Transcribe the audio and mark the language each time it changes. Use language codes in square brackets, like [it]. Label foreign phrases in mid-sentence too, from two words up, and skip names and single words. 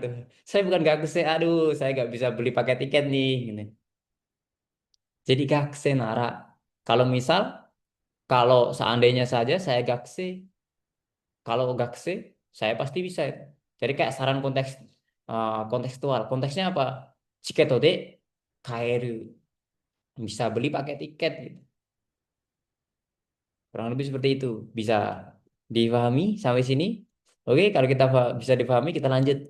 [id] Saya bukan gakuse, aduh, saya nggak bisa beli pakai tiket nih. Gitu. Jadi [ja] 学生なら. [id] Kalau misal kalau seandainya saja saya gakse, kalau gakse, saya pasti bisa itu. Jadi kayak saran kontekstual. Konteksnya apa? [ja] チケットで買える. [id] Bisa beli pakai tiket gitu. Kurang lebih seperti itu. Bisa dipahami sampai sini? Oke, kalau kita bisa dipahami, kita lanjut.